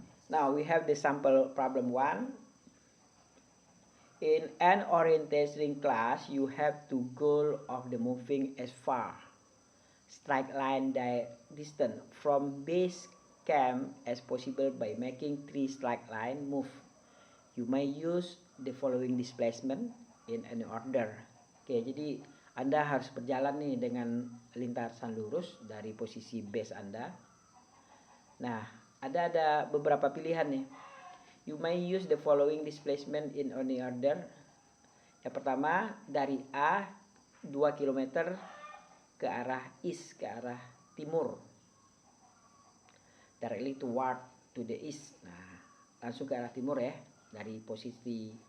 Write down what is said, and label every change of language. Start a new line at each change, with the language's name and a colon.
English: Now we have the sample problem 1. In an orientation class, you have to goal of the moving as far straight line distance from base camp as possible by making 3 straight line move. You may use the following displacement in any order.
Indonesian: Oke, jadi Anda harus berjalan nih dengan lintasan lurus dari posisi base Anda. Nah, ada beberapa pilihan nih.
English: You may use the following displacement in any order.
Indonesian: Yang pertama dari A 2 km ke arah east, ke arah timur.
English: Directly toward to the east.
Indonesian: Nah, langsung ke arah timur ya, dari posisi.